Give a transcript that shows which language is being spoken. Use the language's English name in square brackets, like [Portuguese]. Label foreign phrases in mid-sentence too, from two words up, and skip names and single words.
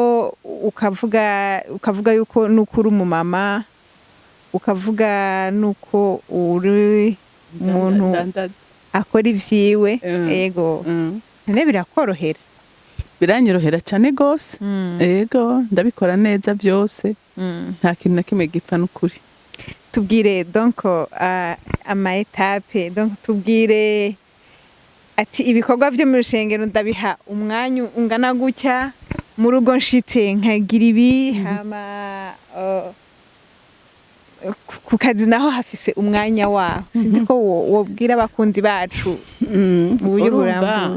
[Rundi] ukavuga yuko nukuri umumama ukavuga nuko uri umuntu akora ivyiwe yego none birakorohera biranyorohera cyane gose yego ndabikora neza byose nta kintu na kimwe gipfa n'ukuri tubwire donc ama étape donc tubwire ati ibikorwa byo mu rushengero ndabiha umwanya ungana gutya mu rugo nshitse nkagira ibi hama ku kazi naho hafise umwanya waho sinzi ko wobwira abakunzi bacu uburyo burambuye